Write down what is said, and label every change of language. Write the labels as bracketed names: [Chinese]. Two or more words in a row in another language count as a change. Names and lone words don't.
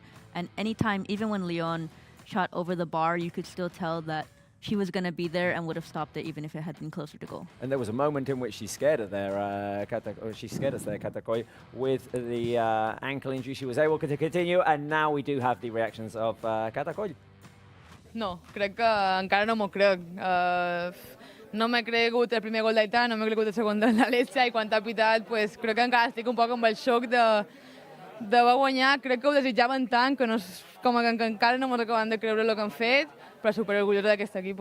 [English] And anytime, even when Lyon shot over the bar, you could still tell that she was going to be there and would have stopped it even if it had been closer to goal. And there was a moment in which she scared her there, she scared us there, Katakoi, with the ankle injury. She was able to continue, and now we do have the reactions of Katakoi. [Catalan] No, crec que encara no m'ho crec. No m'he cregut el primer gol d'Aitana, no m'he cregut el segon de l'Alessia, i quan t'ha pitat, pues, crec que encara estic un poc amb el xoc de guanyar. Crec que ho desitjaven tant que, com que encara no m'ho acaben de creure el que han fet, però superorgullosa d'aquest equip.